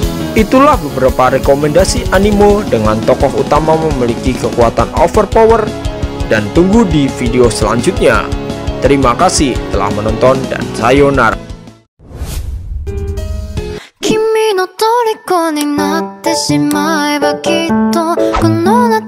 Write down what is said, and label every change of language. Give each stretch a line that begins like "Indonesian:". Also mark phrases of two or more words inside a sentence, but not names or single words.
Indonesian: Itulah beberapa rekomendasi anime dengan tokoh utama memiliki kekuatan overpower, dan tunggu di video selanjutnya. Terima kasih telah menonton dan sayonara.
Japanese: 君の虜になってしまえばきっとこの